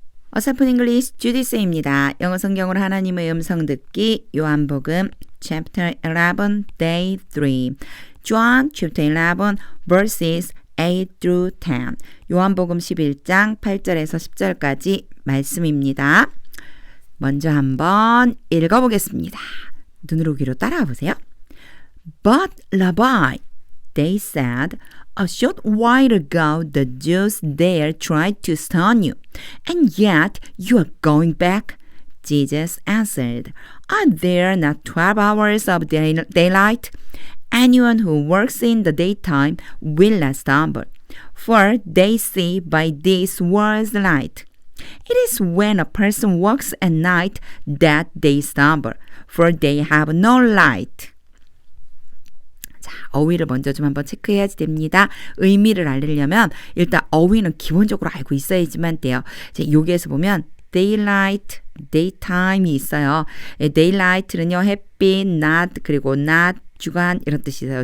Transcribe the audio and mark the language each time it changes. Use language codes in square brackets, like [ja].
[ko] 어설픈 잉글리시 주디스입니다. 영어 성경으로 하나님의 음성 듣기 요한복음 [en] chapter 11 day 3 John chapter 11 verses 8 through 10 [ko] 요한복음 11장 8절에서 10절까지 말씀입니다. 먼저 한번 읽어보겠습니다. 눈으로 귀로 따라와 보세요. [en] But Rabbi, they said, a short while ago the Jews there tried to stone you, and yet you are going back. Jesus answered, Are there not 12 hours of daylight? Anyone who works in the daytime will not stumble, for they see by this world's light. It is when a person works at night that they stumble, for they have no light. [ko] 자, 어휘를 먼저 좀 한번 체크해야지 됩니다. 의미를 알려면 일단 어휘는 기본적으로 알고 있어야지만 돼요. 여기에서 보면 daylight, daytime이 있어요. daylight는요, 햇빛, 낮, 그리고 낮, 주간 이런 뜻이 있어요.